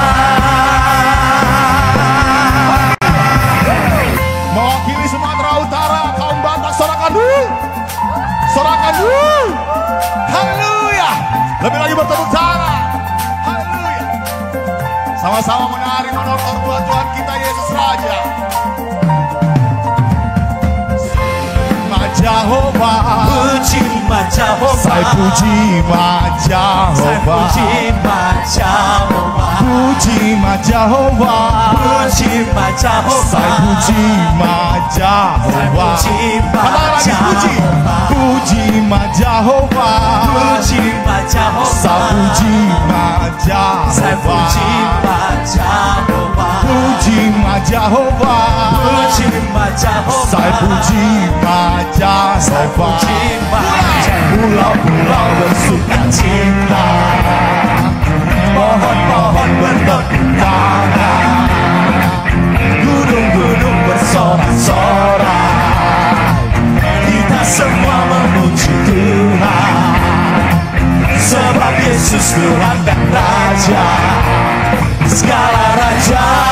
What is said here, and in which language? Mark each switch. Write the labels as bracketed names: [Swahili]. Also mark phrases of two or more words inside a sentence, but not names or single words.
[Indonesian] Mewakili Sumatera Utara, kaum Batak, sorakan sorakan haleluya. Lebih lagi bertepuk tangan, haleluya. Sama-sama menari menurut Tuhan kita Yesus Raja. Jehovah, puji Jehovah, saya puji Jehovah, puji Jehovah, puji Jehovah, saya puji Jehovah. Katakan lagi, puji Jehovah, puji Jehovah, saya puji Jehovah, puji Jehovah, saya puji Jehovah. Pulau-pulau bersuka cita, pohon-pohon bertepuk tangan, gunung-gunung bersorak-sorak. Kita semua memuji Tuhan, sebab Yesus Tuhan dan Raja, segala raja.